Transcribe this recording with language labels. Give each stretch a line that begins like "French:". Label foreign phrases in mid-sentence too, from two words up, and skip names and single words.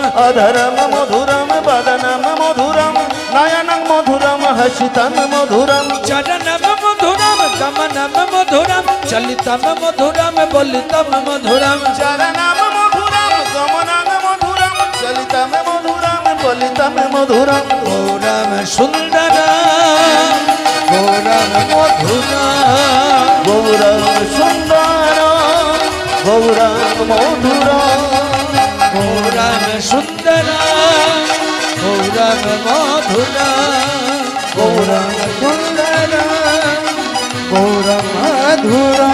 Sanskrit: अधरं मधुरं वदनं मधुरं नयनं मधुरं हसितं मधुरम् चरणं मधुरं गमनं मधुरं चलितं मधुरं वलितं मधुरम् चरणं मधुरं गमनं मधुरं चलितं मधुरं वलितं मधुरम्
Bangla: গৌরম সুন্দর গৌরম মধুর গৌরম সুন্দর গৌরম মধুর গৌরম সুন্দর গৌরম মধুর গৌরম সুন্দর গৌরম মধুরা